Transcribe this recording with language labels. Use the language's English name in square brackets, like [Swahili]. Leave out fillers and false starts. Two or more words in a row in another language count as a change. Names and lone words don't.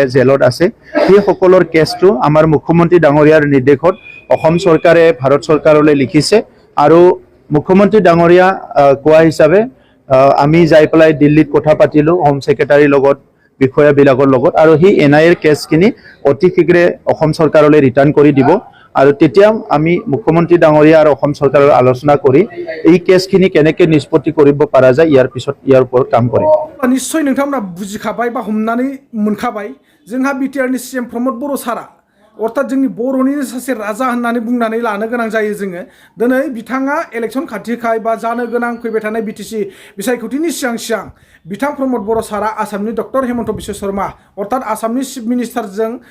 [Assamese] জেলত আছে সেই সকলৰ কেছটো আমাৰ মুখ্যমন্ত্ৰী ডাঙৰীয়াৰ নিৰ্দেশত অসম চৰকাৰে ভাৰত চৰকাৰলৈ লিখিছে আৰু মুখ্যমন্ত্ৰী ডাঙৰীয়া কোৱা হিচাপে আমি যাই পেলাই দিল্লীত কথা পাতিলো হোম সেক্ৰেটাৰীৰ লগত বিষয়াবিলাকৰ লগত আৰু হি NIA কেছখিনি অতি শীঘ্ৰে অসম চৰকাৰলৈ ৰিটাৰ্ণ কৰি দিব আৰু তেতিয়া আমি মুখ্যমন্ত্ৰী ডাঙৰীয়া আৰু অসম চৰকাৰৰ আলোচনা কৰি এই কেছখিনি কেনেকৈ নিষ্পত্তি কৰিব পৰা যায় ইয়াৰ পিছত ইয়াৰ ওপৰত কাম কৰিম [Bodo] নিশ্চয় नोंथांमोना बुजिखाबाय बा हमनानै मोनखाबाय जोंहा BTR नि CM प्रमद बर' सारा अर्थात जोंनि बर'नि सासे राजा होननानै बुंनानै लानो गोनां जायो जोङो दिनै बिथाङा इलेक्शन खाथिखाय बा जानो गोनां फैबाय थानाय BTC बिसायख'थिनि सिगां बिथां प्रमद बर' सारा आसामनि डक्टर हेमन्त बिश्व शर्मा अर्थात आसामनि चिफ मिनिस्टारजों